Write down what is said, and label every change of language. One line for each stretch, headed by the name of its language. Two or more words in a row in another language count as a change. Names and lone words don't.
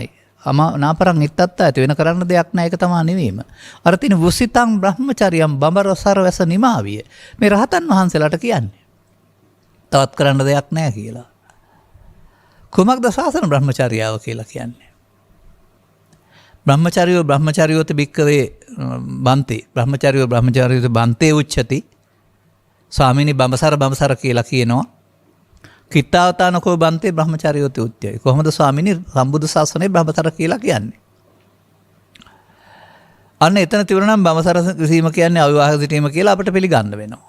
Pali: නාපරං ඉත්තත්ත
Sinhala: ඇති වෙන කරන්න දෙයක් නැහැ. ඒක තමයි නෙවීම.
Pali: අර තින වුසිතං බ්‍රහ්මචර්යම්
Sinhala: බඹරසර වැස නිමාවිය. මේ රහතන් වහන්සේලාට කියන්නේ. තවත් කරන්න දෙයක් නැහැ කියලා. කුමක්ද ශාසන බ්‍රහ්මචර්යාව කියලා කියන්නේ?
Pali: බ්‍රහ්මචර්යෝත භික්කවේ බන්තේ. බ්‍රහ්මචර්යෝත බන්තේ උච්චති.
Sinhala: ස්වාමීනි බඹසර කියලා කියනවා.
Pali: කිත්තාවතානකෝ බන්තේ බ්‍රහ්මචර්යෝති උච්චයි.
Sinhala: කොහොමද ස්වාමීනි සම්බුදු ශාසනයේ බඹසර කියලා කියන්නේ? අන්න එතන තිබුණා නම් බඹසර සීම කියන්නේ අවිවාහක සිටීම කියලා අපිට පිළිගන්න වෙනවා.